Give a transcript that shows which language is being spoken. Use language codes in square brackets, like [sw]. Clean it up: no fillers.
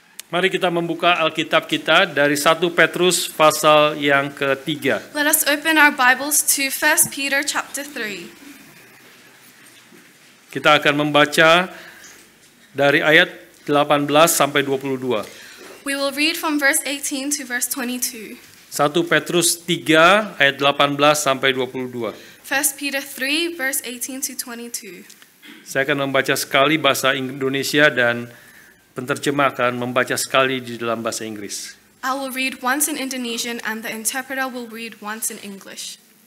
[id] Mari kita membuka Alkitab kita dari 1 Petrus pasal yang ketiga. [en] Let us open our Bibles to 1 Peter chapter 3. [id] Kita akan membaca dari ayat 18 sampai 22. [en] We will read from verse 18 to verse 22. [id] 1 Petrus 3 ayat 18 sampai 22. [en] 1 Peter 3 verse 18 to 22. [id] Saya akan membaca sekali bahasa Indonesia dan penterjemah akan membaca sekali di dalam bahasa Inggris. [en] I will read once in Indonesian and the interpreter will read once in English.